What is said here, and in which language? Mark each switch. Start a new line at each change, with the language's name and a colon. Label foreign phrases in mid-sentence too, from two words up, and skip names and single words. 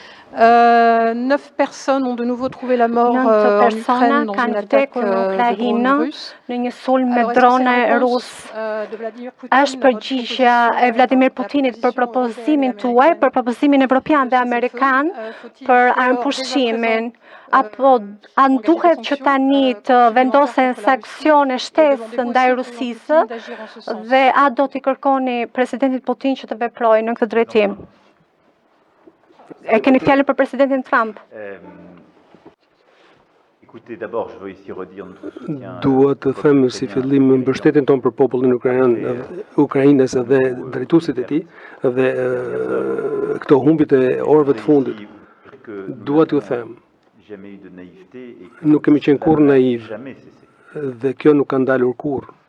French: 9 personnes ont de nouveau trouvé la mort en Ukraine dans une attaque de drones russes.
Albanian: Në një sulm me drone rus. Është përgjigjja e Vladimir Putinit për propozimin tuaj, për propozimin evropian dhe amerikan për armëpushimin. Apo a duhet që tani të vendosen sanksione shtesë ndaj Rusisë dhe a do t'i kërkoni presidentit Putin që të veprojë në këtë drejtim? E keni fjalën për presidentin Trump?
French: Écoutez, d'abord, je veux ici redire notre soutien.
Albanian: Dua të them si fillim mbështetjen tonë për popullin ukrainez dhe drejtuesit e tij dhe këto humbjet e orëve të fundit. Dua t'ju them, nuk kemi qenë kurrë naiv dhe kjo nuk ka ndalur kurrë.